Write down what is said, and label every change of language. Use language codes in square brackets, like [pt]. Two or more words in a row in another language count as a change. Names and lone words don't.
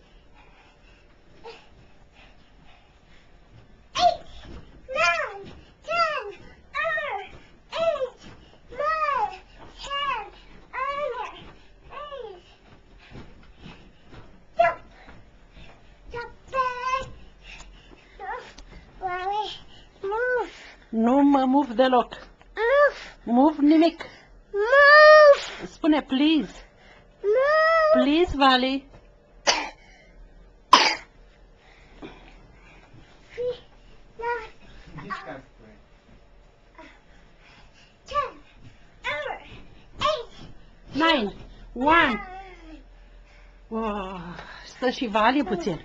[en] 8, 9, 10, 8, 9, 10, 8. Jump. Jump back. Mommy, move. [ro] Nu mă move deloc. [en] Move. [ro] Move nimic. [en] Move. [ro] Spune please. [en] Move. Please, [ro] Vali. 9, 1. Oh, stă și Vali puțin.